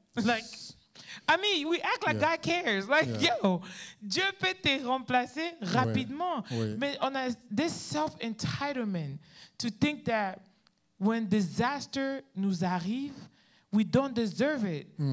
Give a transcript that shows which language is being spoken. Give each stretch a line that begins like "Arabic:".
English: Like, I mean, we act like God cares. Like, yo,
French: Dieu peut te remplacer rapidement. Oui. Mais on a
English: this self-entitlement to think that when disaster
French: nous arrive,
English: we don't deserve it.